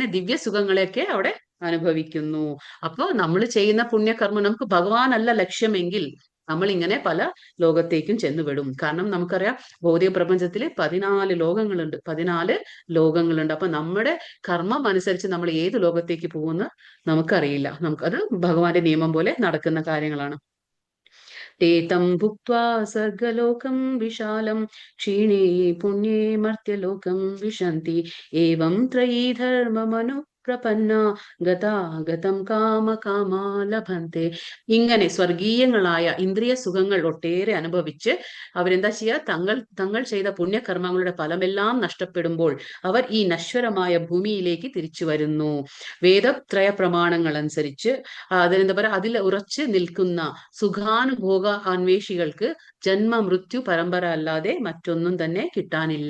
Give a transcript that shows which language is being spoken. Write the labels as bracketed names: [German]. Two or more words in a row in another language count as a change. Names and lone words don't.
[Malayalam] ദിവ്യ സുഖങ്ങളെയൊക്കെ അവിടെ അനുഭവിക്കുന്നു. അപ്പൊ നമ്മൾ ചെയ്യുന്ന പുണ്യകർമ്മം, നമുക്ക് ഭഗവാനല്ല ലക്ഷ്യമെങ്കിൽ നമ്മൾ ഇങ്ങനെ പല ലോകത്തേക്കും ചെന്നുവിടും. കാരണം നമുക്കറിയാം, ഭൗതിക പ്രപഞ്ചത്തിൽ 14 ലോകങ്ങളുണ്ട്. 14 ലോകങ്ങളുണ്ട്. അപ്പൊ നമ്മുടെ കർമ്മം അനുസരിച്ച് നമ്മൾ ഏത് ലോകത്തേക്ക് പോകുമെന്ന് നമുക്കറിയില്ല. അത് ഭഗവാന്റെ നിയമം പോലെ നടക്കുന്ന കാര്യങ്ങളാണ്. [Sanskrit] ते तं भुक्त्वा स्वर्गलोकं विशालं क्षीणे पुण्ये मर्त्यलोकं विशन्ति एवं त्रयी धर्ममनुप्रपन्ना ഗതാഗതം കാമകാമാ ലഭന്തെ. [Malayalam] ഇങ്ങനെ സ്വർഗീയങ്ങളായ ഇന്ദ്രിയ സുഖങ്ങൾ ഒട്ടേറെ അനുഭവിച്ച് അവരെന്താ ചെയ്യുക? തങ്ങൾ ചെയ്ത പുണ്യകർമ്മങ്ങളുടെ ഫലമെല്ലാം നഷ്ടപ്പെടുമ്പോൾ അവർ ഈ നശ്വരമായ ഭൂമിയിലേക്ക് തിരിച്ചു വരുന്നു. വേദത്രയ പ്രമാണങ്ങൾ അനുസരിച്ച് അതിനെന്താ പറയാ, അതിൽ ഉറച്ചു നിൽക്കുന്ന സുഖാനുഭോഗ അന്വേഷികൾക്ക് ജന്മ മൃത്യു പരമ്പര അല്ലാതെ മറ്റൊന്നും തന്നെ കിട്ടാനില്ല.